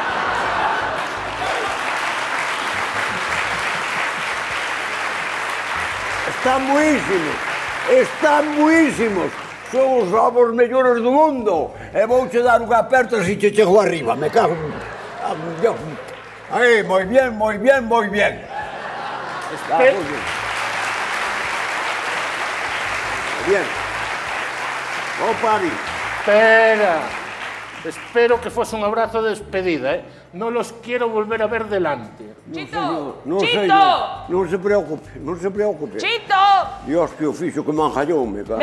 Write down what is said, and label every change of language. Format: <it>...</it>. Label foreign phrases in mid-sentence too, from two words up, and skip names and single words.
<gl>Están buísimos. Son os ovos mellores do mundo. E vouche dar unha aperta se che chego arriba. Me cago en... Aí, moi bien. Está moi bien. Bien. Vou para ali. Espero que fose un abrazo de despedida, Non</gl> <es>los quiero volver a ver delante.</es> <gl>Chito! Chito! Non se preocupe. Chito! Dios, que o fixo que me enjallou, me cago.</gl>